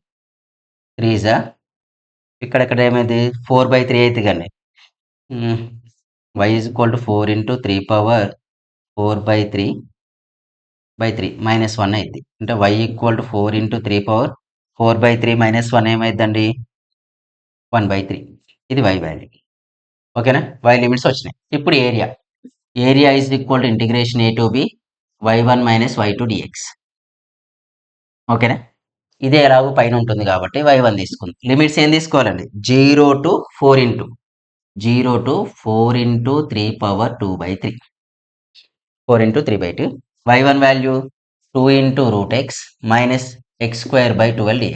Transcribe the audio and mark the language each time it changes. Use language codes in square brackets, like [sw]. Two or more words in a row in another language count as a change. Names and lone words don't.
[te] 3 ఇక్కడ ఏమైంది 4/3 అయితే కానీ [en] y is equal to 4 into 3/4/3 -1 [te] అయింది. [en] అంటే y equal to 4 into 3/4/3 -1 ఏమైందండి 1/3. [te] ఇది y వాల్యూ. ఓకేనా, y లిమిట్స్ వచ్చినాయి. [en] ఇప్పుడు area is equal to integration a to b y1 - y2 dx. [te] ఓకేనా, ఇదే ఎలాగో పైన ఉంటుంది కాబట్టి y1 తీసుకుంది. లిమిట్స్ ఏం తీసుకోవాలండి, [en] 0 to 4 into 3/2/3 4 into 3/2. y1 value 2 into root x -x² / 12 dx.